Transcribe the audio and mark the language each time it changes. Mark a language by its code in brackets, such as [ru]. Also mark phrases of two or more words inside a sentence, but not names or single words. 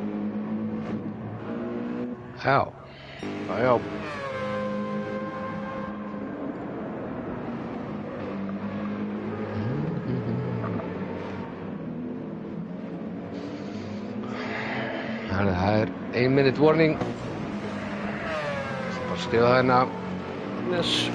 [is] Já. Já. Það er [en] 1 minute warning. [is] Bara skrifa það hérna. Yes.